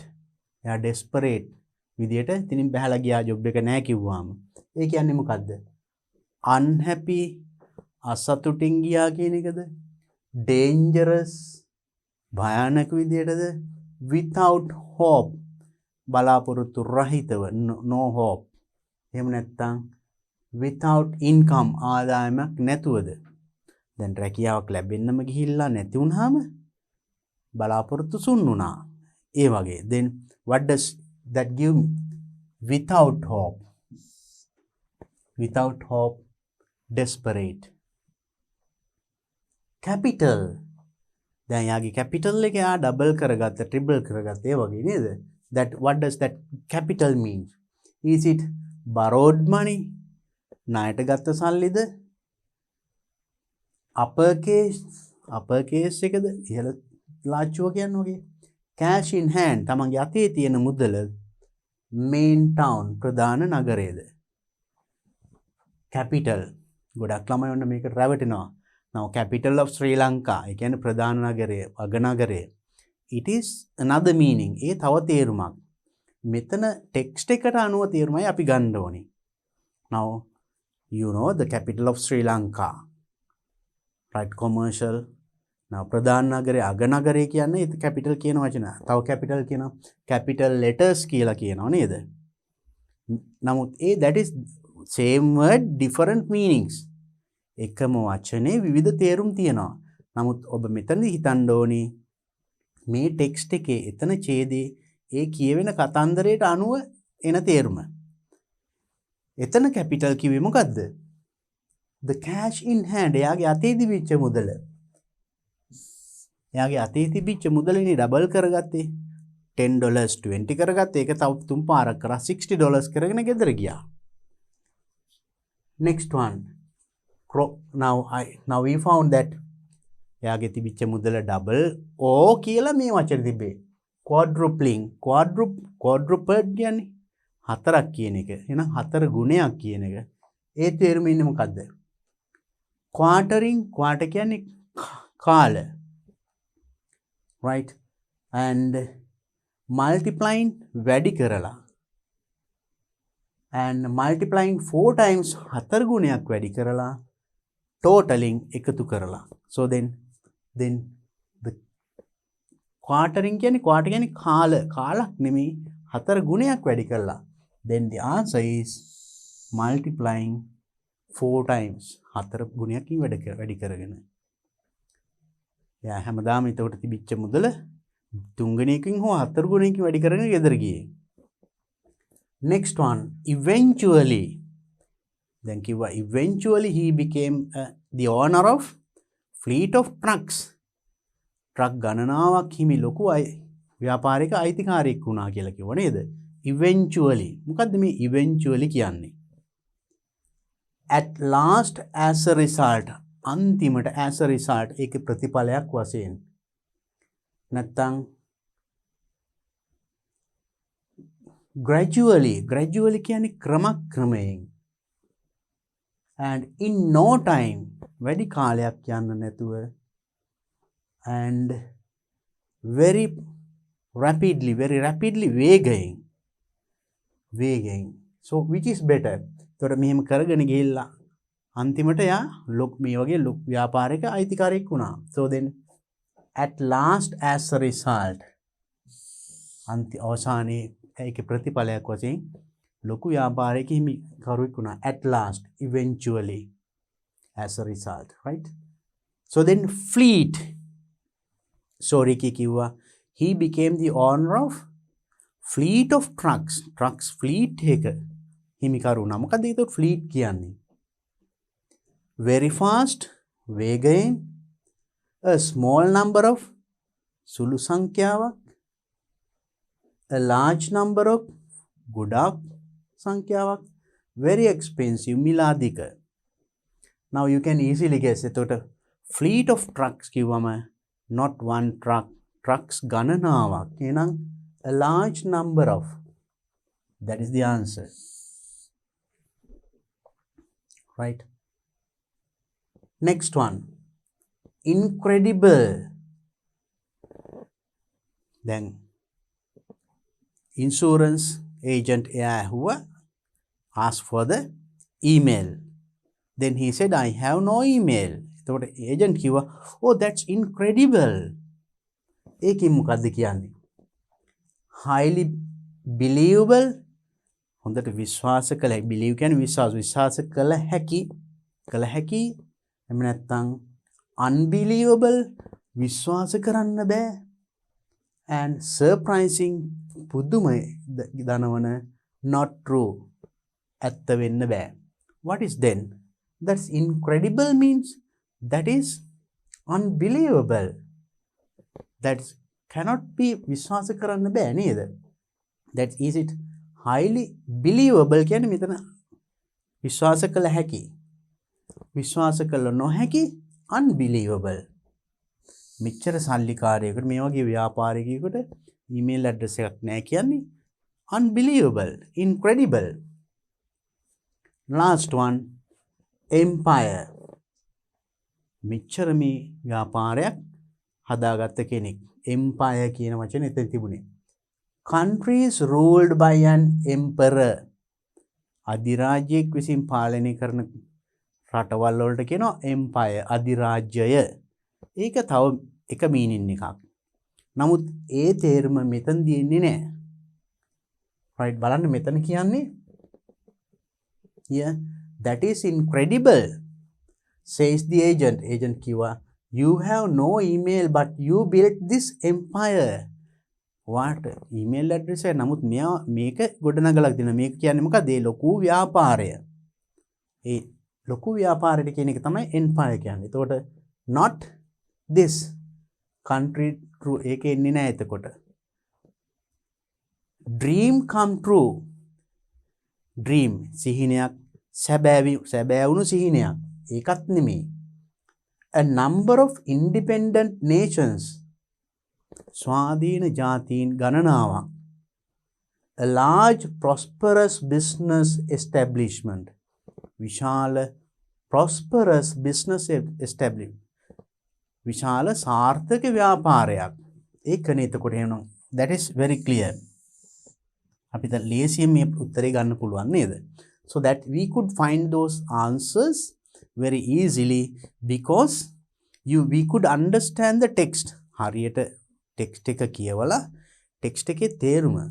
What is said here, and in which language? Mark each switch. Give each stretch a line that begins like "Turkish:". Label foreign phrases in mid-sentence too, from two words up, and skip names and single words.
English: Yeah, desperate.
Sinhala: විදියට ඉතින් බහලා ගියා job එක නැහැ කිව්වාම. ඒ කියන්නේ මොකද්ද? Unhappy, අසතුටින් ගියා කියන එකද? Dangerous, භයානක විදියටද?
English: Without hope,
Sinhala: බලාපොරොත්තු රහිතව,
English: no hope.
Sinhala: එහෙම නැත්නම්
English: without income,
Sinhala: ආදායමක් නැතුවද? දැන් රැකියාවක් ලැබෙන්නම ගිහිල්ලා නැති වුනහම බලාපොරොත්තු සුන්නුනා. ඒ වගේ.
English: Then what does that give me? Without hope. Without hope, desperate. Capital.
Sinhala: දැන් යාගේ capital එක යා double කරගත්ත, triple කරගත්ත ඒ වගේ නේද?
English: That what does that capital mean? Is it borrowed money?
Sinhala: ණයට ගත්ත සල්ලිද? uppercase එකද? ඉහළ ලාච්චුව කියන්නේ ඔගේ.
English: Cash in hand.
Sinhala: තමන්ගේ අතේ තියෙන මුදල.
English: Main town,
Sinhala: ප්‍රධාන නගරයේද? Capital. ගොඩක් ළමයි ඔන්න මේකට රැවටෙනවා.
English: Now capital of Sri Lanka.
Sinhala: ඒ කියන්නේ ප්‍රධාන නගරය, අගනගරය.
English: It is another meaning.
Sinhala: ඒ තව තේරුමක්. මෙතන text එකට අනුව තේරුමයි අපි ගන්න ඕනේ.
English: Now you know the capital of Sri Lanka. Right? Commercial. Now
Sinhala: ප්‍රධාන නගරය, අගනගරය කියන්නේ ඒ capital කියන වචන. තව capital කියනවා
English: capital letters
Sinhala: කියලා කියනවා නේද?
English: නමුත් that is same word, different meanings.
Sinhala: එකම වචනේ විවිධ තේරුම් තියෙනවා. නමුත් ඔබ මෙතනදී හිතන්න ඕනේ මේ ටෙක්ස්ට් එකේ එතන ඡේදේ ඒ කියවෙන කතන්දරයට අනුව එන තේරුම. එතන කැපිටල් කිව්වේ මොකද්ද?
English: The cash in hand.
Sinhala: එයාගේ අතේ තිබිච්ච මුදල. එයාගේ අතේ තිබිච්ච මුදලනේ ඩබල් කරගත්තේ. $10 20 කරගත්තේ. ඒක තව තුන් පාරක් කරා $60 කරගෙන ගෙදර ගියා.
English: Next one. Now we found that
Sinhala: එයාගේ තිබිච්ච මුදල ඩබල් ඕ කියලා මේ වචනේ තිබේ.
English: quadrupling. quadruped
Sinhala: කියන්නේ හතරක් කියන එක. එහෙනම් හතර ගුණයක් කියන එක. ඒ තේරුම ඉන්නේ මොකද්ද?
English: quartering. quarter
Sinhala: කියන්නේ කාල.
English: Right? And multiplying
Sinhala: වැඩි කරලා.
English: And multiplying 4 times
Sinhala: හතර ගුණයක් වැඩි කරලා. Totaling එකතු කරලා.
English: So then the quartering
Sinhala: කියන්නේ quarter කියන්නේ කාලක් නෙමෙයි හතර ගුණයක් වැඩි කරලා.
English: Then the answer is multiplying 4 times.
Sinhala: හතර ගුණයකින් වැඩි කරගෙන. යා හැමදාම එතකොට තිබිච්ච මුදල තුන් ගුණයකින් හෝ හතර ගුණයකින් වැඩි කරගෙන ගෙදර ගියේ.
English: Next one, eventually.
Sinhala: දැන් කිව්වා
English: eventually he became the owner of fleet of trucks.
Sinhala: ට්‍රක් ගණනාවක් හිමි ලොකු ව්‍යාපාරික අයිතිකාරයෙක් වුණා කියලා කිව්ව නේද? eventually. මොකද්ද මේ eventually කියන්නේ?
English: At last as a result.
Sinhala: අන්තිමට
English: as a result
Sinhala: ඒකේ ප්‍රතිඵලයක් වශයෙන්. නැත්තම් gradually කියන්නේ ක්‍රමක්‍රමයෙන්.
English: And in no time
Sinhala: වැඩි කාලයක් යන්න නැතුව
English: and very rapidly වේගයෙන් so which is better
Sinhala: එතකොට මෙහෙම කරගෙන ගිහිල්ලා අන්තිමට යා මේ වගේ ව්‍යාපාරික අයිතිකාරයෙක් වුණා
English: so then at last as a result
Sinhala: අවසානයේ ඒකේ ප්‍රතිඵලයක් වශයෙන් ලොකු ව්‍යාපාරික හිමිකරුවෙක් වුණා
English: at last eventually as a result right so then fleet sorry කිව්වා he became the owner of fleet of trucks fleet
Sinhala: එක හිමිකරු වුණා මොකද ඒක fleet කියන්නේ
English: very fast වේගයෙන් a small number of
Sinhala: සුළු සංඛ්‍යාවක්
English: a large number of
Sinhala: ගොඩක් සංඛ්‍යාවක්
English: very expensive මිලාදික now you can easily guess එතකොට fleet of trucks කිව්වම not one trucks
Sinhala: ගණනාවක් එහෙනම්
English: a large number of that is the answer right next one incredible then insurance agent who asked for the email then he said I have no email
Sinhala: එතකොට agent කිව්වා
English: oh that's incredible
Sinhala: ඒකෙන් මොකද්ද කියන්නේ
English: highly believable
Sinhala: හොඳට විශ්වාස කළ believe කියන්නේ විශ්වාස කළ හැකි එහෙම නැත්නම් unbelievable විශ්වාස කරන්න බෑ
English: and surprising
Sinhala: පුදුම දනවන
English: not true
Sinhala: ඇත්ත වෙන්න බෑ what
English: is then that's incredible means that is unbelievable that cannot be
Sinhala: විශ්වාස කරන්න බෑ නේද
English: that is it highly believable
Sinhala: කියන්නේ මෙතන විශ්වාස කළ හැකි විශ්වාස කළ නොහැකි unbelievable මෙච්චර සල්ලිකාරයෙකුට මේ වගේ ව්‍යාපාරිකයෙකුට
English: email address
Sinhala: එකක් නැහැ කියන්නේ
English: unbelievable incredible
Sinhala: last one empire මෙච්චර මේ ව්‍යාපාරයක් හදාගත්ත කෙනෙක් empire කියන වචනේ එතන තිබුණේ
English: countries ruled by an emperor
Sinhala: අධිරාජ්‍යයක් විසින් පාලනය කරන රටවල් වලට කියනවා empire අධිරාජ්‍යය ඒක තව එක මීනින් එකක් නමුත් ඒ තේරුම මෙතන දෙන්නේ නැහැ right බලන්න මෙතන කියන්නේ
English: here that is incredible says the agent
Sinhala: කිව්වා
English: you have no email but you built this empire what email address
Sinhala: එක නමුත් මෙයා මේක ගොඩනගලා දෙනවා මේක කියන්නේ මොකද ඒ ලොකු ව්‍යාපාරය ඒ ලොකු ව්‍යාපාරයට කියන එක තමයි empire කියන්නේ එතකොට
English: not this country true
Sinhala: ඒකේ ඉන්නේ නැහැ එතකොට
English: dream come true dream
Sinhala: සිහිනයක් සැබෑ වුණු සිහිනයක් ඒකත් නෙමෙයි
English: a number of independent nations ස්වාධීන
Sinhala: ජාතීන් ගණනාවක්
English: a large prosperous business establishment විශාල prosperous business establishment විශාල
Sinhala: සාර්ථක ව්‍යාපාරයක් ඒකනේ එතකොට එනවා
English: that is very clear
Sinhala: අපිට ලේසියෙන් මේ උත්තරේ ගන්න පුළුවන් නේද
English: so that we could find those answers very easily because we could understand the text
Sinhala: හරියට text එක කියවලා text එකේ තේරුම